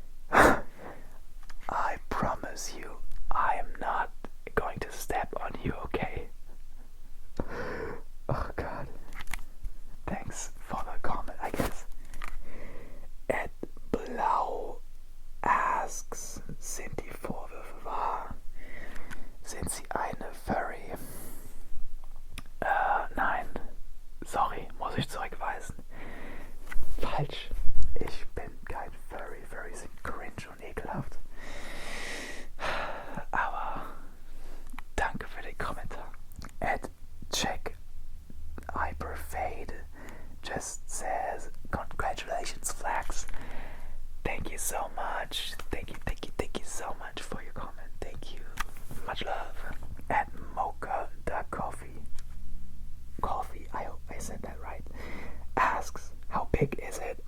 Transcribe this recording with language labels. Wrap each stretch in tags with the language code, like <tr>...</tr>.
<en>I promise you, I am not going to step on you, okay? Oh god. Thanks for the comment, I guess.</en> <de>Ed Blau asks, sind die Vorwürfe wahr? Sind sie eine Furry? Nein. Sorry, muss ich zurückweisen. Falsch. Ich bin kein Furry. Furries sind cringe und ekelhaft. Aber danke für den Kommentar.</de> <en>Ed Check Hyperfade just says, congratulations Flax. Thank you so much. Thank you so much for your comment. Thank you. Much love. At Mocha.coffee, I hope I said that right, asks, how big is it?</en>